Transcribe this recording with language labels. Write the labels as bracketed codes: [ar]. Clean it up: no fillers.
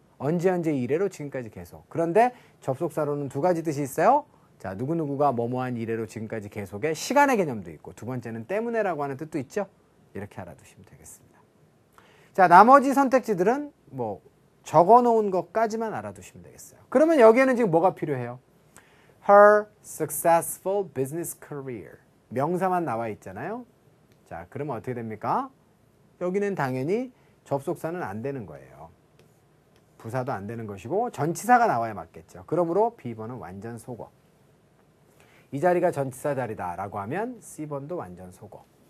[ko] 언제 이래로 지금까지 계속. 그런데 접속사로는 두 가지 뜻이 있어요. 자, 누구누구가 뭐뭐한 이래로 지금까지 계속의 시간의 개념도 있고 두 번째는 때문에라고 하는 뜻도 있죠. 이렇게 알아두시면 되겠습니다. 자, 나머지 선택지들은 뭐 적어놓은 것까지만 알아두시면 되겠어요. 그러면 여기에는 지금 뭐가 필요해요? [en] Her successful business career. [ko] 명사만 나와 있잖아요. 자, 그러면 어떻게 됩니까? 여기는 당연히 접속사는 안 되는 거예요. 부사도 안 되는 것이고 전치사가 나와야 맞겠죠. 그러므로 B번은 완전 속어. 이 자리가 전치사 자리다 라고 하면 C번도 완전 속어.